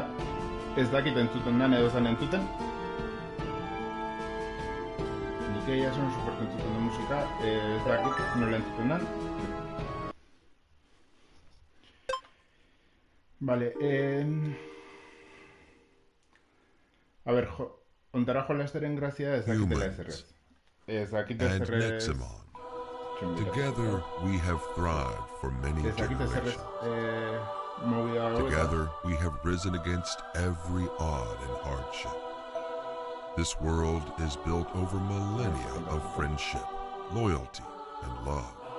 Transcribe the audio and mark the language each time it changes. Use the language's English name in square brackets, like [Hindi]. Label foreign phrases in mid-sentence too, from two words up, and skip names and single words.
[Basque] Ez dakit entzuten dan edo zan entzuten. Nik egia esan super entzuten da musika. Ez dakit nola entzuten dan. Vale. [Spanish] A ber, [Basque] ontara jolasteren grazia ez dakitela ezerrez. Ez dakit ezerrez... [English] Together we have thrived for many generations. Together we have risen against every odd and hardship. This world is built over millennia of friendship, loyalty, and love.